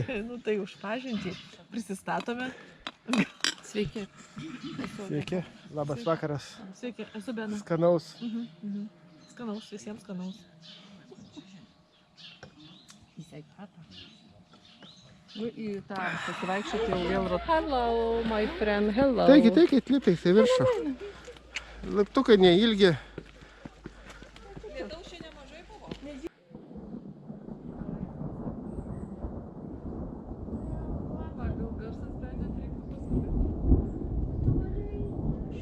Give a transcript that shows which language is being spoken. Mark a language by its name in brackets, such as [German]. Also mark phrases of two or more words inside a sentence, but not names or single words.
[Lithuanian] Nu tai už pažintį. Prisistatome. Sveiki. Sveiki, labas vakaras. Sveiki, esu Bena. Skanaus. Skanaus, visiems skanaus. Į sveikatą. Nu, į tą pasivaikščioti jau vėl rot. [English] Hello, my friend, hello. [Lithuanian] Taigi, liptais į viršų. Laiptukai neilgi. Lietaus čia nemažai buvo. Gal garsas sprendžiant reiktų paskubėti.